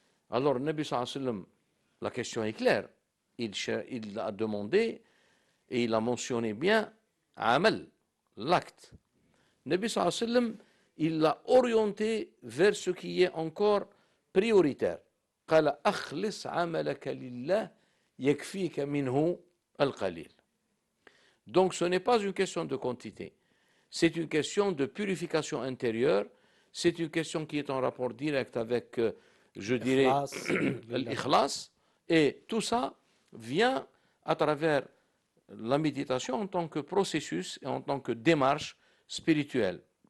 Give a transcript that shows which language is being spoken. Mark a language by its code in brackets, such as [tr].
[fr] Alors, le Nabi sallallahu alayhi wa sallam, la question est claire. Il a demandé et il a mentionné bien amal, l'acte. Le Nabi sallallahu alayhi wa sallam, il l'a orienté vers ce qui est encore prioritaire. [ar] قال أخلص عملك لله يكفيك منه القليل. [fr] Donc ce n'est pas une question de quantité, c'est une question de purification intérieure, c'est une question qui est en rapport direct avec, je dirais, l'ikhlas, et tout ça vient à travers la méditation en tant que processus et en tant que démarche spirituelle.